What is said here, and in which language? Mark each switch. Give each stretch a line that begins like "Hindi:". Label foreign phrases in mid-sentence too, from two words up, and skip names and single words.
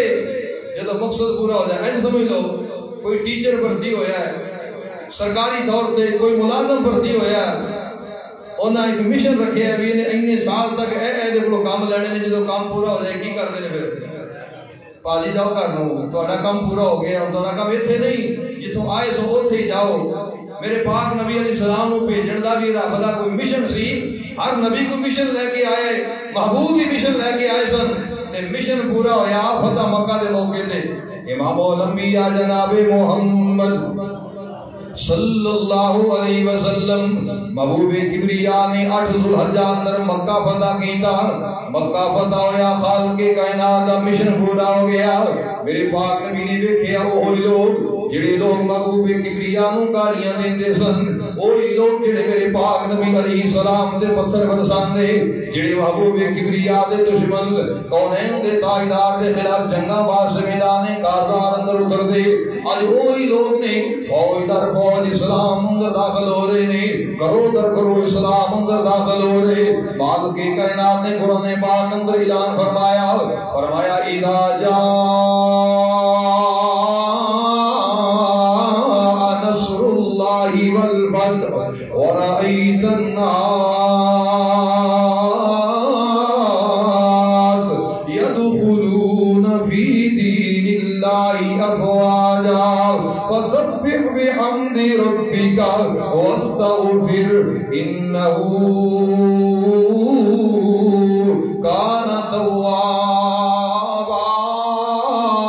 Punjabi: جدو مقصد پورا ہو جائے، ایسے سمجھ لو کوئی ٹیچر بھرتی ہویا ہے سرکاری طور تے، کوئی ملازم بھرتی ہویا ہے، انہاں ایک مشن رکھے ہے بھی انہیں سال تک اے دے کولوں کام لینے نے. جدو کام پورا ہو جائے کی کردے نے؟ پھر پاجی جاؤ گھر نو، تہاڈا کام پورا ہو گیا، ہن تہاڈا کام ایتھے نہیں، جتھوں آئے سو اوتھے ہی جاؤ. میرے پاک نبی علیہ السلام نو بھیجن دا بھی رب دا کوئی مشن سی. ہر نبی کو مشن لے کے آئے، محبوب بھی مشن لے کے آئے سن، تے مشن پورا ہویا فتح مکہ دے موقع تے. امام الانبیاء جناب محمد صلی اللہ علیہ وسلم محبوب کبریا نے 8 ذوالحجہ اندر مکہ فتح کیتا. مکہ فتح ہویا، خالق کائنات دا مشن پورا ہو گیا. میرے پاک نبی نے دیکھیا وہی لوگ جڑے لوگ محبوب کبریا نو گالیاں دیندے سن، وہی لوگ جڑے میرے پاک نبی علیہ السلام تے پتھر برساندے، جڑے محبوب کبریا دے دشمن کونین دے تاجدار دے خلاف جنگاں واسطے میدان کارزار اندر اتر دے، اج وہی لوگ نے فوج در فوج اسلام اندر داخل ہو رہے نے، کرو در کرو اسلام اندر داخل ہو رہے. بعد کے کائنات نے قرآن پاک اندر اعلان فرمایا اذا
Arabic: جاء نصر اللہ والفتح ورأیت الناس يدخلون في دین اللہ افواجا فسبح بحمد ربک واستغفر انہ کان توابا.